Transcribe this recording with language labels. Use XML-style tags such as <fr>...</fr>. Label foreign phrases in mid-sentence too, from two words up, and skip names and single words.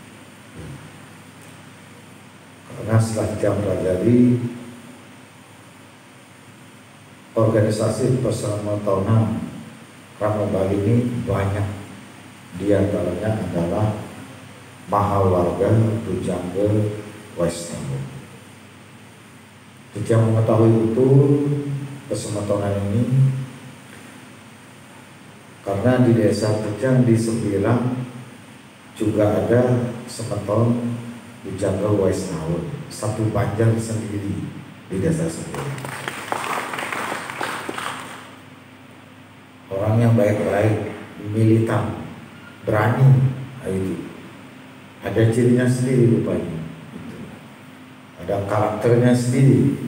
<id>Karena setelah Titian pelajari, organisasi persemetonan Krama Bali ini banyak, di antaranya adalah Mahawarga Bujangga Waisnawa. Titian mengetahui betul persemetonan ini karena di desa Titian di Sembilang juga ada semeton Bujangga Waisnawa, satu banjar sendiri di desa Sembilang. Orang yang baik-baik, militan, berani, itu ada cirinya sendiri rupanya, ada karakternya sendiri.</id>